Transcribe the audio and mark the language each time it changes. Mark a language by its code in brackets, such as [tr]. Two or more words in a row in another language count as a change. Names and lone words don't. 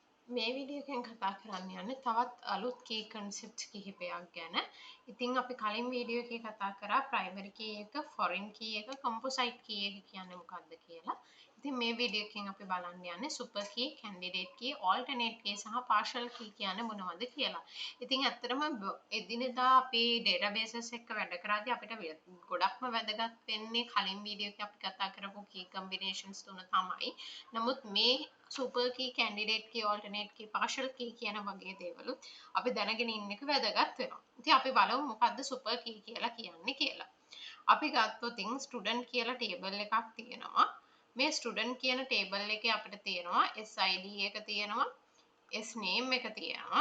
[si] මේ වීඩියෝ එකෙන් කතා කරන්න යන්නේ තවත් අලුත් [en] key concepts [si] කිහිපයක් ගැන. ඉතින් අපි කලින් වීඩියෝ එකේ කතා කරා [en] primary key [si] එක, [en] foreign key [si] එක, [en] composite key [si] එක කියන්නේ මොකක්ද කියලා. ඉතින් මේ වීඩියෝ එකෙන් අපි බලන්න යන්නේ [en] super key, candidate key, alternate key [si] සහ [en] partial key [si] කියන්නේ මොනවද කියලා. ඉතින් ඇත්තටම එදිනෙදා අපි databases එක්ක වැඩ කරාදී අපිට ගොඩක්ම වැදගත් වෙන්නේ කලින් වීඩියෝ එකේ අපි කතා කරපු [en] key combinations [si] තුන තමයි. නමුත් මේ [en] super key, candidate key, alternate key, partial key [si] කියන වගේ දේවලුත් අපි දැනගෙන ඉන්න එක වැදගත් වෙනවා. ඉතින් අපි බලමු මොකද්ද [en] super key [si] කියලා කියන්නේ කියලා. අපි ගත්තොත් student කියලා table එකක් තියෙනවා. මේ student කියන table එකේ අපිට තියෙනවා SID එක තියෙනවා, SNAME එක තියෙනවා.